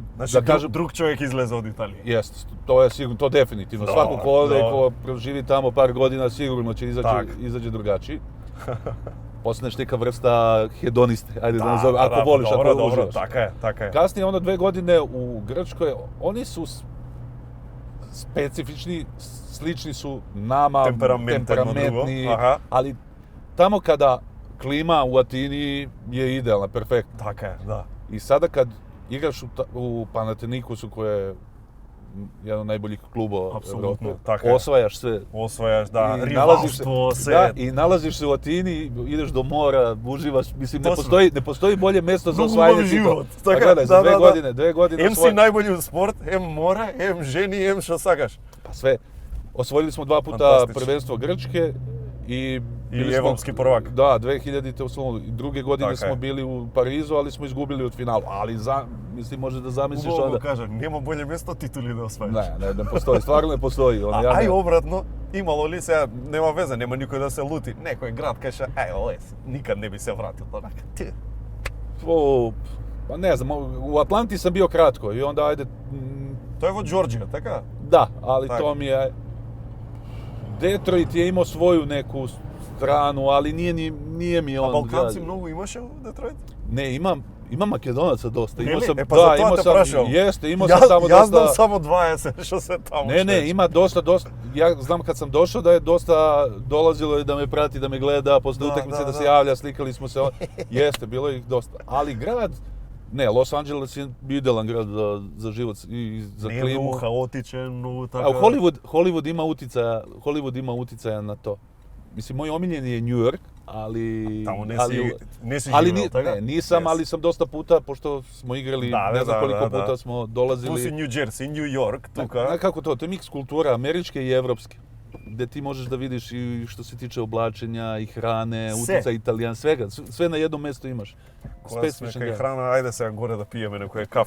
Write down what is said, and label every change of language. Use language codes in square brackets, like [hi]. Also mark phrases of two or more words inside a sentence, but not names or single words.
[mk] Значи, [sr] da kažem, [mk] друг човек излезе од Италија. [sr] jest, to je sigurno, to definitivno. Dobro, Svako ko ode, dobro. ko proživi tamo par godina, sigurno će [mk] Tak. [sr] izađe drugačiji. Postaneš neka vrsta hedoniste, ajde da nazovem, ako voliš, dobro, ako dobro, uživaš. [mk] така е. [sr] Kasnije, onda 2 godine u Grčkoj, oni su specifični, slični su nama, temperamentni, [mk] Аха, [sr] ali tamo kada klima u Atini je idealna, perfektna. [mk] така е, да. [sr] I sada kad igraš u Panathinaikosu, koje je jedan od najboljih klubova Apsolutno, Evrope, tako je. osvajaš sve. [mk] Освојаш, да, [sr] I [mk] ривалство, се. [sr] Da, i nalaziš se u Atini, ideš do mora, uživaš, mislim, [mk] Точно. [sr] ne postoji bolje mjesto za [mk] Многу [sr] osvajanje [mk] убав [sr] titula. [mk] живот. [sr] Pa [mk] Така, [sr] gledaj, za [mk] да, да. [sr] 2 godine [mk] Ем си најбољи у спорт, ем мора, ем жени, ем што сакаш. [sr] Pa sve. Osvojili smo 2 puta Fantastično. prvenstvo Grčke i bili smo- evropski prvak. Da, 2000-te u Slovenu. I druge godine [mk] Така [sr] smo [mk] е. [sr] bili u Parizu, ali smo izgubili od finala. Ali mislim, može da zamisliš [mk] Убаво [sr] onda... [mk] го кажа, нема болje место титули да освоиш. [sr] Ne postoji, stvarno ne postoji. [mk] А ај обратно, имало ли сега, нема веза, нема никој да се лути. Некој град каже, лес, никад не би се вратил онака. Ти. [sr] Pa ne znam, u Atlanti sam bio kratko i onda ajde... [mk] Тој е во Џорџија, така? [sr] Da, ali Tako. to mi je... Detroit je imao svoju neku stranu, ali nije mi [mk] А [sr] on... [mk] Балканци многу имаше во Детройт? [sr] Ne, imam Makedonaca dosta. Imao [mk] Нели? [sr] sam, [mk] Е, па за тоа те прашувам. [sr] Jeste, imao sam samo [mk] Јас знам [sr] dosta... [mk] само 20 што се таму. [sr] Ne, ima dosta. Ja znam kad sam došao da je dosta dolazilo i da me prati, da me gleda, posle Da, utakmice da se da. javlja, slikali smo se. Jeste, bilo je ih dosta. Ali grad, ne, Los Angeles je idealan grad za život i za [mk] Не е [sr] klimu. [mk] многу хаотичен, многу така. [sr] A Hollywood ima uticaja na to. Mislim, moj omiljeni je New York, ali... [mk] Таму не си [sr] ali [mk] живеел, така? [sr] nisam, Yes. ali sam dosta puta, pošto smo igrali, Da, ne znam da, koliko da, da. puta smo [mk] Ту си [sr] dolazili. [mk] Нью Џерси, Нью Йорк, тука. [sr] Znaš kako to je mix kultura, američke i evropske. Gde ti možeš da vidiš i što se tiče oblačenja i hrane, Sve. utica Italijan, svega. Sve na jednom mjestu imaš. [mk] Кога сме [sr] Specifičan [mk] кај [sr] grad. [mk] храна, ајде сега горе да пиеме некој кафе.